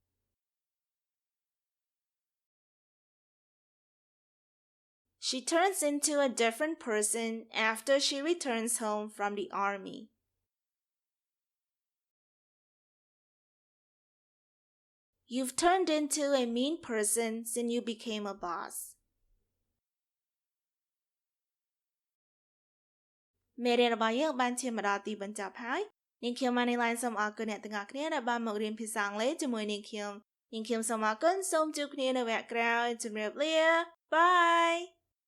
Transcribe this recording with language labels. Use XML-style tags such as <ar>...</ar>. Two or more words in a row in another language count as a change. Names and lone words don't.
<en>She turns into a different person after she returns home from the army. You've turned into a mean person since you became a boss.</en> <km>មេរៀនរបស់យើងបានឈានមកដល់ទីបញ្ចប់ហើយនាងខ្ញុំ Manylen សូមអរគុណអ្នកទាំងអស់គ្នាដែលបានមករៀនភាសាអង់គ្លេសជាមួយនាងខ្ញុំសូមអរគុណសូមជួបគ្នានៅវគ្គក្រោយជម្រាបលា Bye</km>